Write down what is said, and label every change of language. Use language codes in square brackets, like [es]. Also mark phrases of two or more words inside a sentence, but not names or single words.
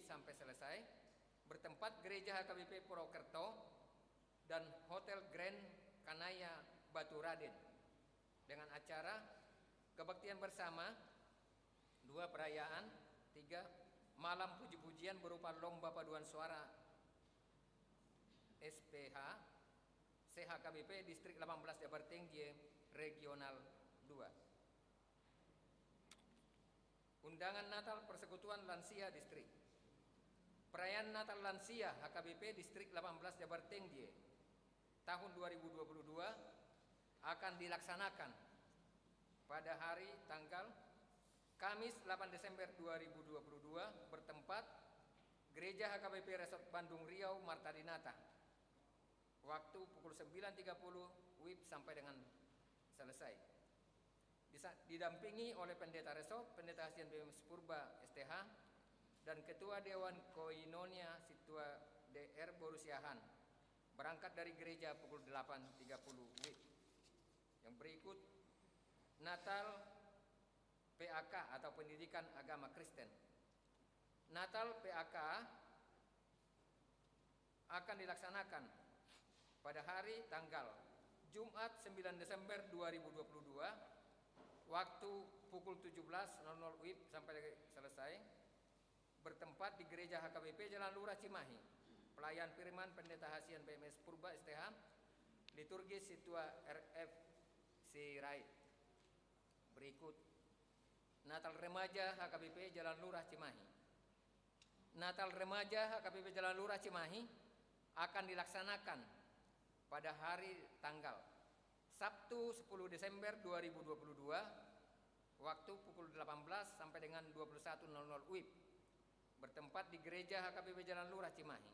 [id] sampai selesai, bertempat Gereja HKBP Purwokerto dan Hotel Grand Kanaya Batu Raden, dengan acara kebaktian bersama, 2 perayaan, 3 malam puji-pujian berupa lomba paduan suara SPH CHKBP Distrik 18 Jabarteng J Regional 2. Undangan Natal Persekutuan Lansia Distrik. Perayaan Natal Lansia HKBP Distrik 18 Jabarteng J tahun 2022 akan dilaksanakan pada hari tanggal Kamis 8 Desember 2022 bertempat Gereja HKBP Resort Bandung Riau Marta Dinata, waktu pukul 9.30 WIB sampai dengan selesai. Didampingi oleh Pendeta Resort, Pendeta Hasian BMS Purba STH, dan Ketua Dewan Koinonia Situa DR Borusiahan, berangkat dari gereja pukul 8.30 WIB. Yang berikut Natal PAK atau Pendidikan Agama Kristen. Natal PAK akan dilaksanakan pada hari tanggal Jumat 9 Desember 2022, waktu pukul 17.00 WIB sampai selesai, bertempat di Gereja HKBP Jalan Lurah Cimahi, Pelayan Firman Pendeta Hasian BMS Purba STH, Liturgi Situa RF Sirait. Berikut Natal Remaja HKBP Jalan Lurah Cimahi. Natal Remaja HKBP Jalan Lurah Cimahi akan dilaksanakan pada hari tanggal Sabtu 10 Desember 2022 waktu pukul 18 sampai dengan 21.00 WIB bertempat di Gereja HKBP Jalan Lurah Cimahi.